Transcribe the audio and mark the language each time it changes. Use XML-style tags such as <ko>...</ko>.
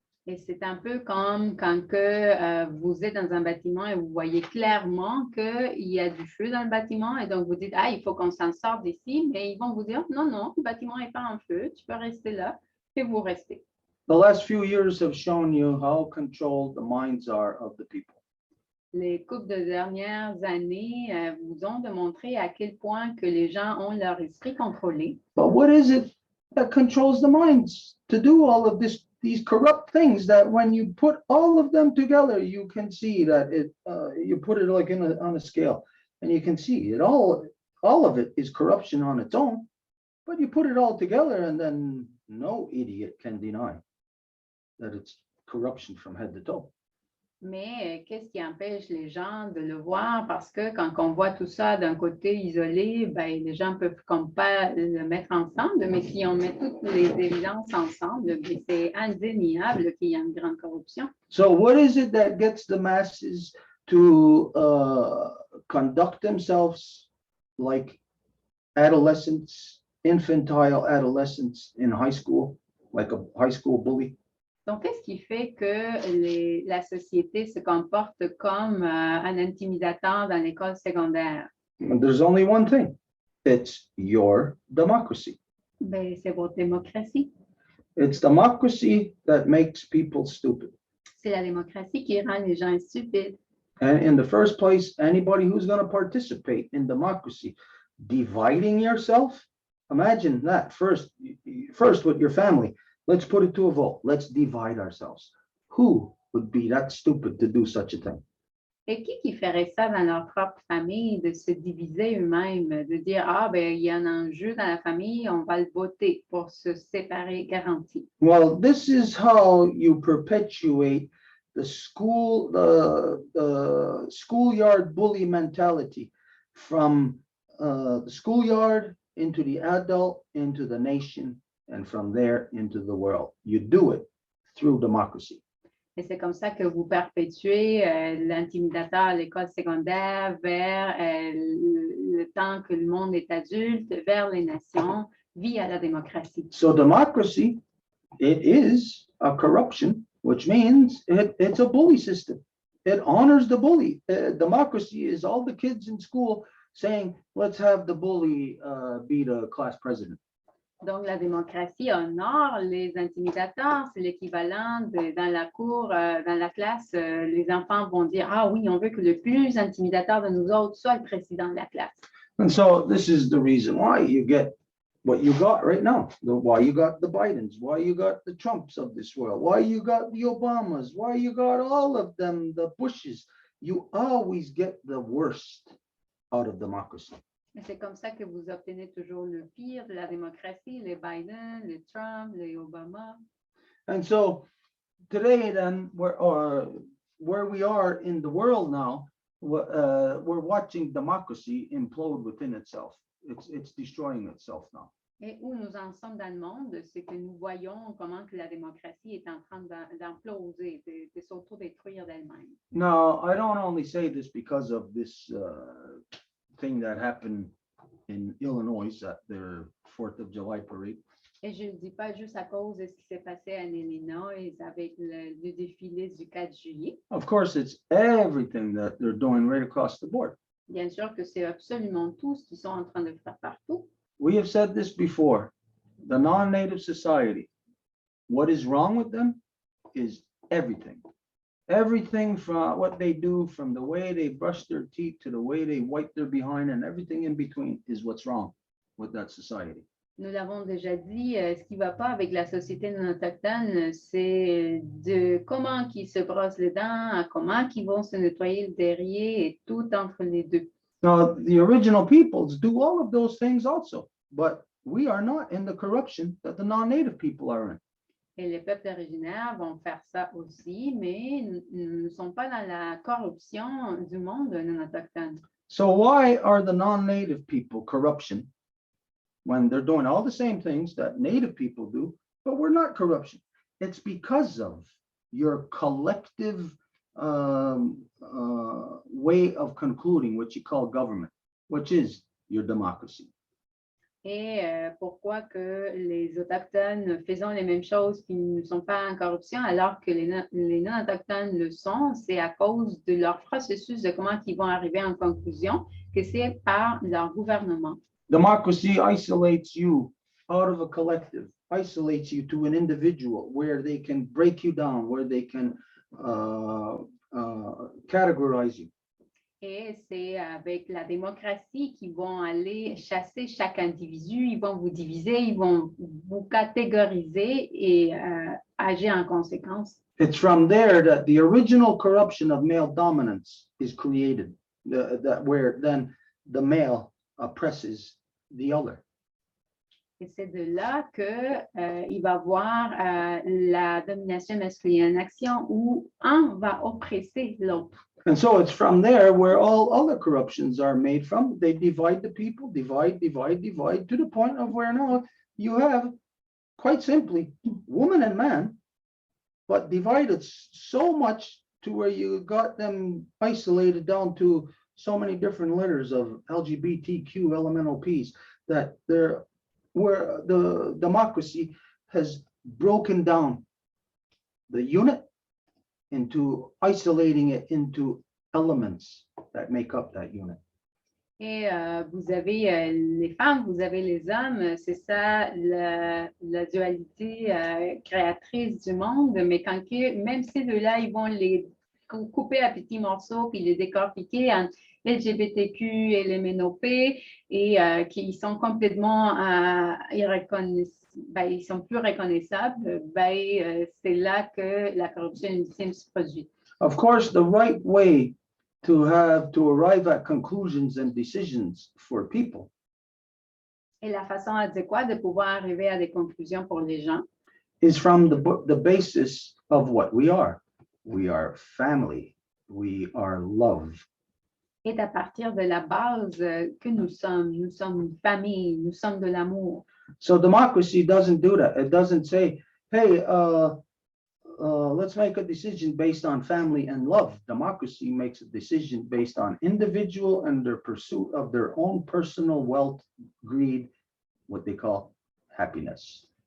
<fr>Et c'est un peu comme quand que, vous êtes dans un bâtiment et vous voyez clairement qu'il y a du feu dans le bâtiment et donc vous dites, il faut qu'on s'en sorte d'ici, mais ils vont vous dire, non, non, le bâtiment n'est pas en feu, tu peux rester là et vous restez.</fr> <en>The last few years have shown you how controlled the minds are of the people.</en> <fr>Les couples de dernières années vous ont démontré à quel point que les gens ont leur esprit contrôlé.</fr> <en>But what is it that controls the minds to do all of these corrupt things that when you put all of them together, you can see that you put it like on a scale and you can see it all of it is corruption on its own, but you put it all together and then no idiot can deny that it's corruption from head to toe.</en> <fr>Mais qu'est-ce qui empêche les gens de le voir? Parce que quand on voit tout ça d'un côté isolé, ben, les gens peuvent comme pas le mettre ensemble, mais si on met toutes les évidences ensemble, ben, c'est indéniable qu'il y a une grande corruption.</fr> <en>So what is it that gets the masses to conduct themselves like adolescents, infantile adolescents in high school, like a high school bully?</en> <fr>Donc, qu'est-ce qui fait que la société se comporte comme un intimidateur dans l'école secondaire?</fr> <en>There's only one thing. It's your democracy.</en> <fr>Ben, c'est votre démocratie.</fr> <en>It's democracy that makes people stupid.</en> <fr>C'est la démocratie qui rend les gens stupides.</fr> <en>And in the first place, anybody who's going to participate in democracy, dividing yourself, imagine that first with your family. Let's put it to a vote. Let's divide ourselves. Who would be that stupid to do such a thing?</en> <fr>Et qui ferait ça dans leur propre famille, de se diviser eux-mêmes, de dire, ah, ben, il y a un enjeu dans la famille, on va le voter pour se séparer garanti.</fr> <en>Well, this is how you perpetuate the schoolyard bully mentality from the schoolyard into the adult, into the nation, and from there into the world. You do it through democracy.</en> <fr>Et c'est comme ça que vous perpétuez l'intimidateur à l'école secondaire vers le temps que le monde est adulte, vers les nations, via la démocratie.</fr> <en>So democracy, it is a corruption, which means it's a bully system. It honors the bully. Democracy is all the kids in school saying, let's have the bully be the class president.</en> <fr>Donc, la démocratie honore les intimidateurs. C'est l'équivalent dans la cour, dans la classe, les enfants vont dire, ah oui, on veut que le plus intimidateur de nous autres soit le président de la classe.</fr> <en>And so this is the reason why you get what you got right now, why you got the Bidens, why you got the Trumps of this world, why you got the Obamas, why you got all of them, the Bushes. You always get the worst out of democracy.</en> <fr>Et c'est comme ça que vous obtenez toujours le pire de la démocratie, les Biden, les Trump, les Obama.</fr> <en>And so today then, where we are in the world now, we're watching democracy implode within itself. It's destroying itself now.</en> <fr>Et où nous en sommes dans le monde, c'est que nous voyons comment que la démocratie est en train d'imploser, de s'autodétruire d'elle-même.</fr> <en>Now, I don't only say this because of this thing that happened in Illinois at their 4th of July parade.</en> <fr>Et je ne le dis pas juste à cause de ce qui s'est passé en Illinois avec le défilé du 4 juillet.</fr> <en>Of course, it's everything that they're doing right across the board.</en> <fr>Bien sûr que c'est absolument tout ce qu'ils sont en train de faire partout.</fr> <en>We have said this before. The non-native society, what is wrong with them is everything. Everything from what they do, from the way they brush their teeth to the way they wipe their behind, and everything in between is what's wrong with that society.</en> <fr>Nous l'avons déjà dit, ce qui ne va pas avec la société non autochtone, c'est de comment qu'ils se brossent les dents, à comment qu'ils vont se nettoyer le derrière et tout entre les deux.</fr> <en>Now, the original peoples do all of those things also, but we are not in the corruption that the non-native people are in.</en> <fr>Et les peuples originaires vont faire ça aussi, mais nous ne sommes pas dans la corruption du monde non autochtone.</fr> <en>So why are the non-native people corruption when they're doing all the same things that native people do, but we're not corruption? It's because of your collective way of concluding what you call government, which is your democracy.</en> <fr>Et pourquoi que les Autochtones faisons les mêmes choses qui ne sont pas en corruption alors que les non-autochtones le sont, c'est à cause de leur processus de comment ils vont arriver en conclusion que c'est par leur gouvernement.</fr> <en>Democracy isolates you out of a collective, isolates you to an individual where they can break you down, where they can categorize you.</en> <fr>Et c'est avec la démocratie qu'ils vont aller chasser chaque individu, ils vont vous diviser, ils vont vous catégoriser et agir en conséquence.</fr> <en>It's from there that the original corruption of male dominance is created, that where then the male oppresses the other.</en> <fr>Et c'est de là que il va voir la domination masculine en action où un va oppresser l'autre.</fr> <en>And so it's from there where all other corruptions are made from. They divide the people, divide, to the point of where now you have, quite simply, woman and man, but divided so much to where you got them isolated down to so many different letters of LGBTQ elemental P's that they're where the democracy has broken down the unit into isolating it into elements that make up that unit.</en> <fr>Et vous avez les femmes, vous avez les hommes, c'est ça la dualité créatrice du monde, mais même ces deux-là, ils vont les couper à petits morceaux puis les décortiquer en LGBTQ et les MNOP et qui sont complètement ils sont plus reconnaissables, c'est là que la corruption ultime se produit.</fr> <en>Of course, the right way to arrive at conclusions and decisions for people</en> <fr>Et la façon adéquate de pouvoir arriver à des conclusions pour les gens</fr> <en>is from the basis of what we are. We are family. We are love.</en> <fr>est à partir de la base que nous sommes. Nous sommes une famille, nous sommes de l'amour.</fr> <en>So democracy doesn't do that. It doesn't say, hey, let's make a decision based on family and love. Democracy makes a decision based on individual and their pursuit of their own personal wealth, greed, what they call happiness.</en>